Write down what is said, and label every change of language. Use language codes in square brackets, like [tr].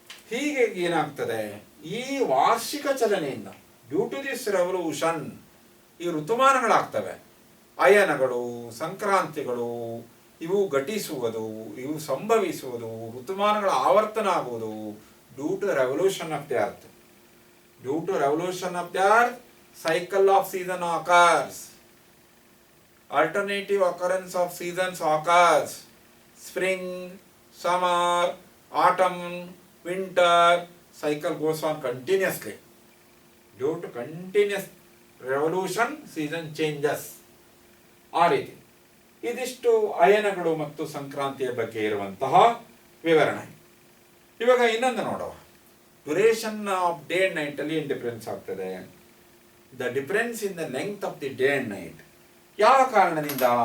[kn] ಹೀಗೆ ಏನಾಗ್ತದೆ, ಈ ವಾರ್ಷಿಕ ಚಲನೆಯಿಂದ [en] due to this revolution [kn] ಈ ಋತುಮಾನಗಳಾಗ್ತವೆ. ಅಯನಗಳು, ಸಂಕ್ರಾಂತಿಗಳು ಇವು ಘಟಿಸುವುದು, ಇವು ಸಂಭವಿಸುವುದು, ಋತುಮಾನಗಳ ಆವರ್ತನ ಆಗುವುದು [en] Due to revolution of the earth. Due to revolution of the earth, cycle of season occurs. Alternative occurrence of seasons occurs. Spring, summer, autumn, winter, cycle goes on continuously. Due to continuous revolution, season changes, [kn] ಆ ರೀತಿ. ಇದಿಷ್ಟು ಅಯನಗಳು ಮತ್ತು ಸಂಕ್ರಾಂತಿಯ ಬಗ್ಗೆ ಇರುವಂತಹ ವಿವರಣೆ. ಇವಾಗ ಇನ್ನೊಂದು ನೋಡುವ. [en] duration of day and night [kn] ಅಲ್ಲಿ ಏನು ಡಿಫರೆನ್ಸ್ ಆಗ್ತದೆ? [en] The difference in the length of the day and night. [kn] ಯಾವ ಕಾರಣದಿಂದ?